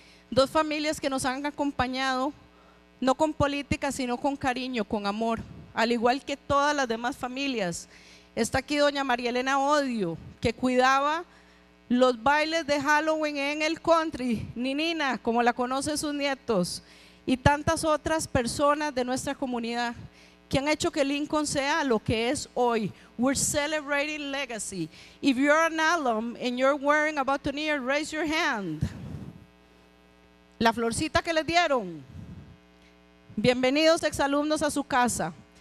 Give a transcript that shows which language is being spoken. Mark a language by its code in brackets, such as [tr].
[es] Dos familias que nos han acompañado, no con política, sino con cariño, con amor, al igual que todas las demás familias. Está aquí doña María Elena Odio, que cuidaba los bailes de Halloween en el country, Ninina, como la conocen sus nietos, y tantas otras personas de nuestra comunidad que han hecho que Lincoln sea lo que es hoy. [en] We're celebrating legacy. If you're an alum and you're wearing a boutonniere, raise your hand. [es] La florcita que les dieron. Bienvenidos exalumnos a su casa.